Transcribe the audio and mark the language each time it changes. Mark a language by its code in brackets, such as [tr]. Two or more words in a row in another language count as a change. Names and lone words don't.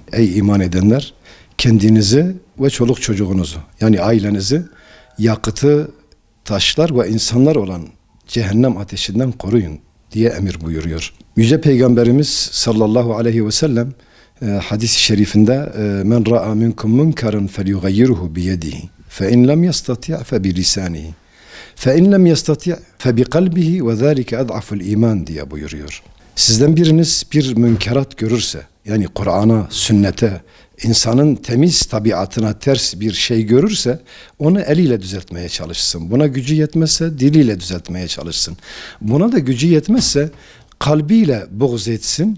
[tr] Ey iman edenler, kendinizi ve çoluk çocuğunuzu, yani ailenizi yakıtı, taşlar ve insanlar olan cehennem ateşinden koruyun diye emir buyuruyor. Yüce Peygamberimiz [ar] صلى الله عليه وسلم hadis-i şerifinde من رأى منكم منكرا فليغيره بيده فإن لم يستطع فبلسانه فإن لم يستطع فبقلبه وذلك أضعف الإيمان [tr] diye buyuruyor. Sizden biriniz bir münkerat görürse, yani Kur'an'a, sünnete, insanın temiz tabiatına ters bir şey görürse onu eliyle düzeltmeye çalışsın. Buna gücü yetmezse diliyle düzeltmeye çalışsın. Buna da gücü yetmezse kalbiyle buğz etsin.